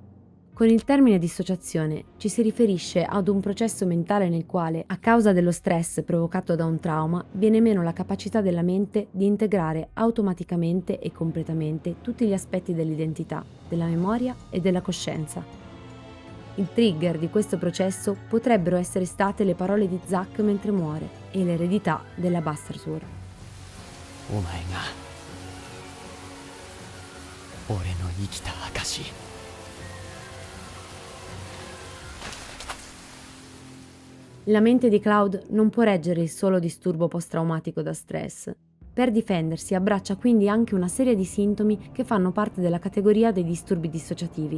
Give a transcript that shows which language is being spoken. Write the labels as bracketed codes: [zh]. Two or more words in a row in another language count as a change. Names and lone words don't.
[it] Con il termine dissociazione ci si riferisce ad un processo mentale nel quale, a causa dello stress provocato da un trauma, viene meno la capacità della mente di integrare automaticamente e completamente tutti gli aspetti dell'identità, della memoria e della coscienza. Il trigger di questo processo potrebbero essere state le parole di Zack mentre muore e l'eredità della Bastard Sword. [ja] お前が俺の生きた証 [it] La mente di Cloud non può reggere il solo disturbo post-traumatico da stress. Per difendersi abbraccia quindi anche una serie di sintomi che fanno parte della categoria dei disturbi dissociativi.